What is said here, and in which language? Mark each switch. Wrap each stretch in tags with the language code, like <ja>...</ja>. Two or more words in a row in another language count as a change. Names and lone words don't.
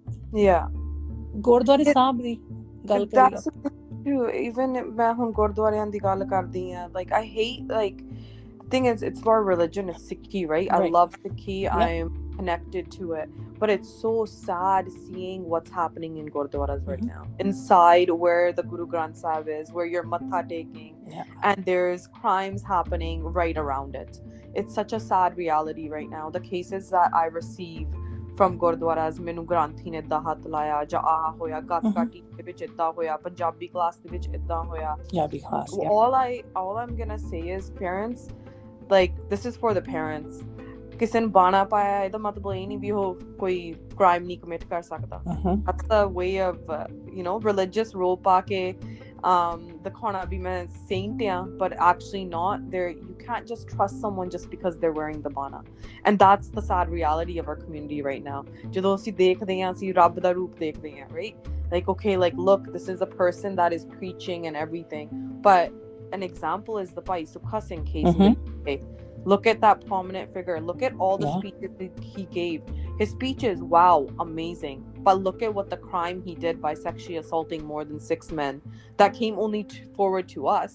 <pa>ਗੁਰਦੁਆਰੇ ਸਾਹਿਬ ਦੀ ਗੱਲ ਕਰੀਏ, even ਮੈਂ ਹੁਣ ਗੁਰਦੁਆਰਿਆਂ ਦੀ ਗੱਲ ਕਰਦੀ ਆ,</pa> <en>like I hate, like thing is, it's our religion, it's Sikhi, right? I love Sikhi. I'm connected to it, but it's so sad seeing what's happening in gurdwaras right now, inside where the Guru Granth Sahib is, where you're matha taking, and there's crimes happening right around it. It's such a sad reality right now. The cases that I receive from gurdwaras,</en> <pa>ਮੈਨੂੰ ਗ੍ਰੰਥੀ ਨੇ ਏਦਾਂ ਹੱਥ ਲਾਇਆ, ਜਾਂ ਆਹ ਹੋਇਆ, ਗੱਤਕਾਟੀ ਦੇ ਵਿੱਚ ਏਦਾਂ ਹੋਇਆ, ਪੰਜਾਬੀ ਕਲਾਸ ਦੇ ਵਿੱਚ ਏਦਾਂ ਹੋਇਆ.</pa> <en>All I'm gonna say is, parents, like, this is for the parents.</en> <pa>ਕਿਸੇ ਨੂੰ ਬਾਣਾ ਪਾਇਆ ਇਹਦਾ ਮਤਲਬ ਇਹ ਨਹੀਂ ਵੀ ਉਹ ਕੋਈ crime ਨਹੀਂ commit ਕਰ ਸਕਦਾ.</pa> <en>That's the way of you know, religious role</en> <pa>ਪਾ ਕੇ ਦਿਖਾਉਣਾ ਵੀ ਮੈਂ</pa> <en>saint ਆ, but actually not. You can't just trust someone just because they're wearing the bana, and that's the sad reality of our community right now.</en> <pa>ਜਦੋਂ ਅਸੀਂ ਦੇਖਦੇ ਹਾਂ, ਅਸੀਂ ਰੱਬ ਦਾ ਰੂਪ ਦੇਖਦੇ ਹਾਂ,</pa> <en>right? Like, okay, like, look, this is a person that is preaching and everything, but an example is the Bhai Sukha Singh case. Look at that prominent figure. Look at all the Yeah. speeches that he gave. His speeches, wow, amazing. But look at what the crime he did by sexually assaulting more than 6 men that came only forward to us.</en>